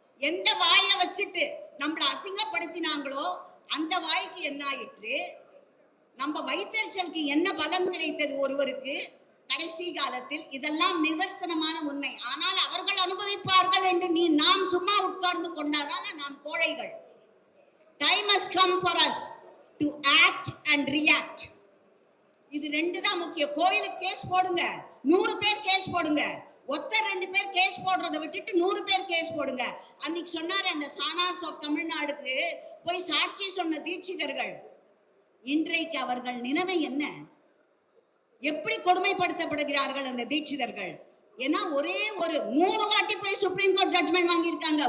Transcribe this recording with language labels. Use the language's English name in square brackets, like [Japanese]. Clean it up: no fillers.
[Tamil] எந்த வாயை வச்சுட்டு நம்மளை அசிங்கப்படுத்தினாங்களோ அந்த வாய்க்கு என்ன ஆயிற்று? நம்ம வயிற்றெரிச்சலுக்கு என்ன பலன் கிடைத்தது ஒருவருக்கு கடைசி காலத்தில்? இதெல்லாம் நிதர்சனமான உண்மை. ஆனால் அவர்கள் அனுபவிப்பார்கள் என்று நாம் சும்மா உட்கார்ந்து கொண்டாதான் நாம் கோழைகள். [English] Time has come for us to act and react. [Tamil] இது 2 தான் முக்கியம். கோயிலுக்கு கேஸ் போடுங்க, 100 பேர் கேஸ் போடுங்க. 2 பேர் கேஸ் போடுறதை விட்டுட்டு 100 பேர் கேஸ் போடுங்க. அன்னைக்கு சொன்னாரு, அந்த சானார்ஸ் ஆஃப் தமிழ்நாடுக்கு போய் சாட்சி சொன்ன தீட்சிதர்கள், இன்றைக்கு அவர்கள் நிலைமை என்ன? எப்படி கொடுமைப்படுத்தப்படுகிறார்கள் அந்த தீட்சிதர்கள்? ஏன்னா ஒரே ஒரு 3 வாட்டி போய் சுப்ரீம் கோர்ட் ஜட்மெண்ட் வாங்கியிருக்காங்க.